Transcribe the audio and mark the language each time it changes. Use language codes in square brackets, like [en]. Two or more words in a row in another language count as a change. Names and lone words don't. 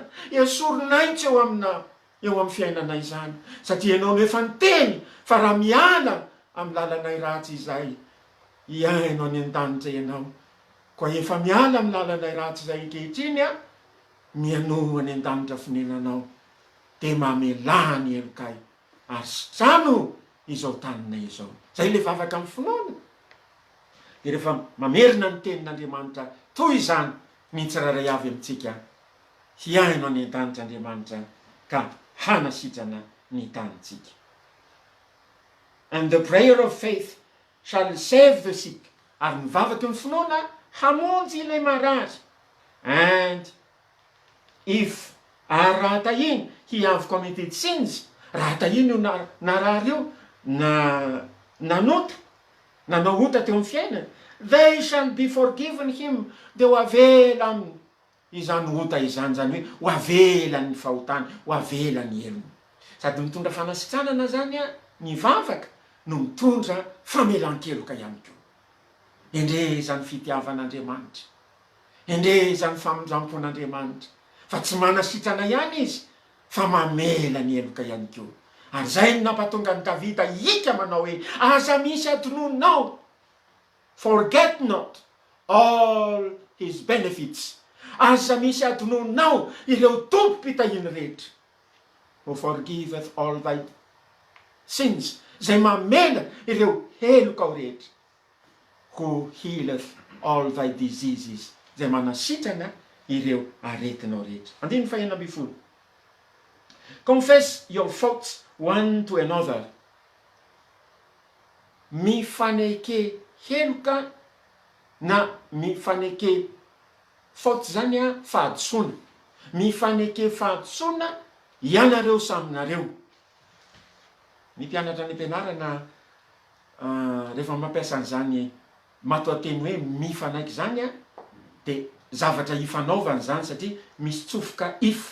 [mg] esorinaitsy eo aminao, eo amin'ny fiainanay zany, satria ianao no efa niteny fa raha miala amin'ny lalanay ratsy izay, iaino any an-danitra ianao, koa efa miala amin'ny lalanay ratsy izay ankehitriny a, mianoho any an-danitra fonenanao, de mamelà ny elokay, ary sitrano izao taninay izao. Zay le vavaka amin'ny finoana. De rehefa mamerina ny tenin'Andriamanitra toy izany, mitsiraray avy amintsika, hiaino any an-danitra Andriamanitra, ka hanasitrana ny tanitsika. [en] And the prayer of faith shall save the sick. [mg] Ary ny vavaky ny finoana hamonjy ilay marary. [en] And if [mg] raha tahiny [en] he have committed sins, [mg] raha tahiny io narary io nanota, nanao ota teo amin'ny fiainana, [en] they shall be forgiven him, [mg] de ho avela aminy izany ota izany, zany hoe ho avela ny fahotany, ho avela ny elony. Sady mitondra fanasitranana zany a ny vavaka, no mitondra famelan-keloka ihany koa. Endre zany fitiavan'Andriamanitra, endre zany famindrampon'Andriamanitra, fa tsy manasitrana ihany izy, fa mamela ny eloka ihany koa. Ary zay no nampatonga ny Davida hika manao hoe, aza misy adononao, [en] forget not all his benefits, [mg] aza misy adononao ireo tompo-pitahiny rehetra, [en] who forgiveth all thy sins, [mg] zay mamela ireo helokao rehetra, [en] who healeth all thy diseases, [mg] zay manasitrana ireo aretinao rehetra. Andiny fahenina amby folo. [en] Confess your faults one to another. [mg] Mifaneke heloka na mifaneke faute zany a fahadisona. Mifaneke fahadisona ianareo saminareo. Ny mpianatra any am-pianarana rehefa mampiasa an'izany matoateny hoe mifanaiky zany a, de zavatra ifanaovany zany satria misy tsofoka if.